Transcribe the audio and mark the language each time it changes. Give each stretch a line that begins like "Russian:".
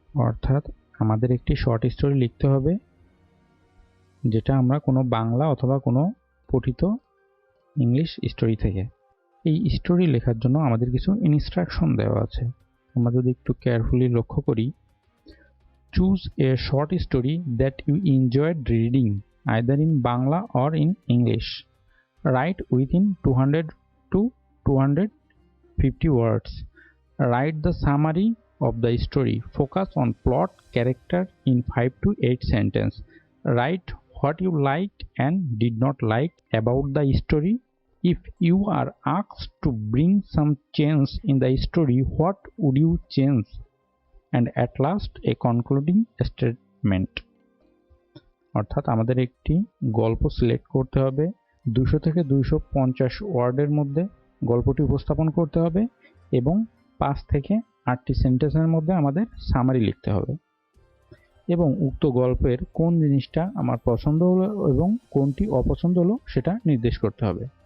Bangla: অর্থাৎ আমাদের একটি শর্ট স্টোরি লিখতে হবে যেটা আমরা কোনো বাংলা অথবা কোনো পঠিত ইংলিশ স্টোরি থেকে। এই স্টোরি লেখার জন্য আমাদের কিছু ইনস্ট্রাকশন দেওয়া আছে। আমরা যদি একটু কেয়ারফুলি লক্ষ্য করি,
English: Choose a short story that you enjoyed reading either in Bangla or in English. Write within 200 to 250 words. Write the summary of the story. Focus on plot, character in 5 to 8 sentences. Write what you liked and did not like about the story. If you are asked to bring some change in the story, what would you change? And at last a concluding statement.
Bangla: অর্থাৎ আমাদের একটি গল্প select করতে হবে, 200 থেকে 250 ওয়ার্ডের মধ্যে গল্পটি উপস্থাপন করতে হবে এবং 5 থেকে 8টি সেন্টেন্সের মধ্যে আমাদের সামারি লিখতে হবে এবং উক্ত গল্পের কোন জিনিসটা আমার পছন্দ হলো এবং কোনটি অপছন্দ হলো সেটা নির্দেশ করতে হবে।